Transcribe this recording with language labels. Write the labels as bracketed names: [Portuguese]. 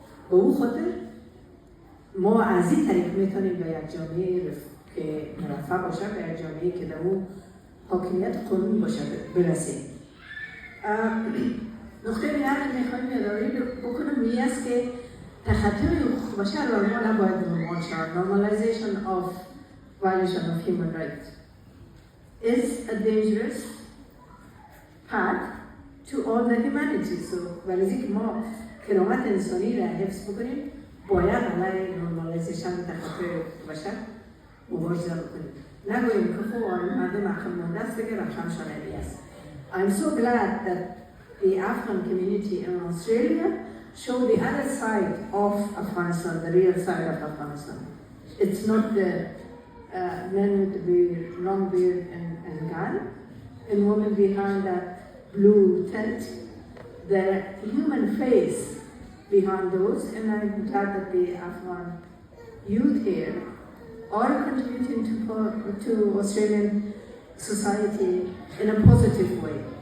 [Persian] به اون خاطر ما از این طریق میتونیم به یک جامعه که مرفع باشه، به یک جامعه که در اون حاکمیت قانون باشه برسیم. نقطه دیگر میخوایم یادآوری بکنم این است که تخطی حقوق بشر و ما نباید نرمال شود. [English] Normalization of violation of human rights is a dangerous path to all the humanity. [Persian] So ولی که ما کرامت انسانی را حفظ بکنیم باید علیه نورمالیزیشن تفکر بشر مبارزه بکنیم. نگوییم که خب مردم عقل مانده است دیگه رفتن شانه‌ای است. [English] I'm so glad that the Afghan community in Australia show the other side of Afghanistan, the real side of Afghanistan. It's not the men with the beard, long beard and gun, and women behind that blue tent, the human face behind those, and I'm glad that the Afghan youth here are contributing to Australian society in a positive way.